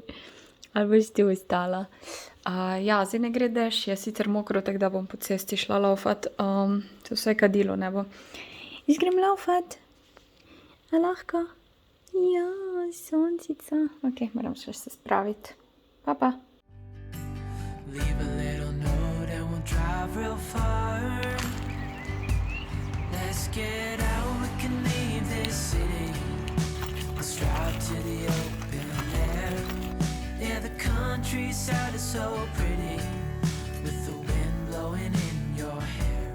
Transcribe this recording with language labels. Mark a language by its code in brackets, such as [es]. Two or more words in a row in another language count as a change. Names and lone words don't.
[sl] Ali boš ti ostala. Ja, zdaj ne gre dež, je sicer mokro, tako da bom po cesti šla laufat. Se vsaj kadilo ne bo. Jaz grem laufat. A lahko? Ja, sončica. Ok, moram še se spraviti. Pa, pa. [en] Leave a little note and we'll drive real far. Let's get out, we can leave this city. Let's drive to the open air. Yeah, the countryside is so pretty, with the wind blowing in your hair.